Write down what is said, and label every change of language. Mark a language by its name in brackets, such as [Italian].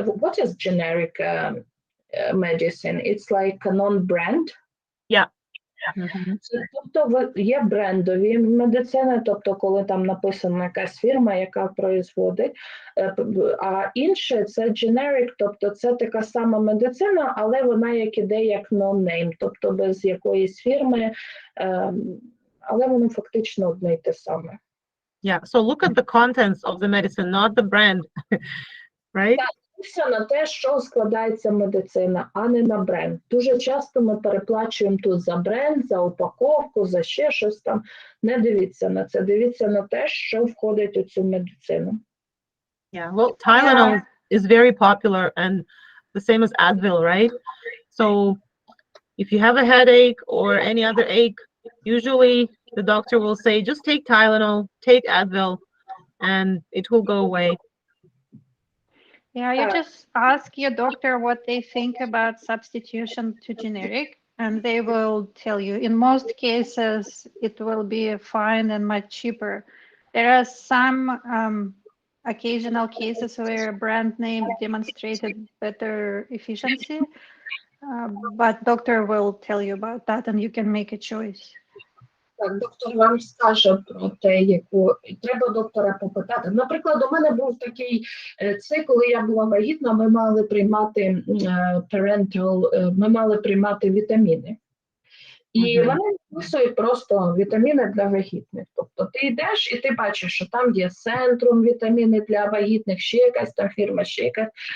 [English] What is generic medicine? It's like a non-brand. Yeah. [Ukrainian] Тобто є брендові медицини, тобто коли там написана якась фірма, яка производить, а інше це generic, тобто це така сама медицина, але вона як іде як no-name, тобто без якоїсь фірми, але воно фактично одне й те саме. [English] Yeah, so look at the contents of the medicine, not the brand, right? [Ukrainian] Все на те, що складається медицина, а не на бренд. Дуже часто ми переплачуємо тут за бренд, за упаковку, за ще щось там. Не дивіться на це, дивіться на те, що входить у цю медицину. [English] Yeah, well, Tylenol is very popular and the same as Advil, right? So if you have a headache or any other ache, usually the doctor will say, just take Tylenol, take Advil, and it will go away. Yeah, you just ask your doctor what they think about substitution to generic, and they will tell you. In most cases, it will be fine and much cheaper. There are some occasional cases where brand name demonstrated better efficiency, but doctor will tell you about that, and you can make a choice. [Ukrainian] Так, доктор вам скаже про те, яку треба доктора попитати. Наприклад, у мене був такий коли я була вагітна, ми мали приймати вітаміни. І вони виписують просто вітаміни для вагітних. Тобто ти йдеш і ти бачиш, що там є Центрум вітаміни для вагітних, ще якась там фірма, ще якась.